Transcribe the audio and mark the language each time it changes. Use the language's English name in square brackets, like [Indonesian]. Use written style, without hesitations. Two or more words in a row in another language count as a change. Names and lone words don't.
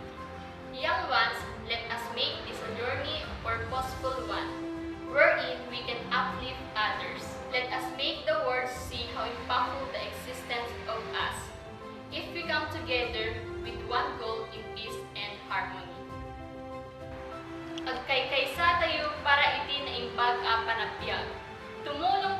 [English] Young ones, let us make this a journey or possible one, wherein we can uplift others. Let us make the world see how impactful the existence of us, if we come together with one goal in peace and harmony. [Iloko] Agkay-kaysa tayo para iti na imbag a panagbiag.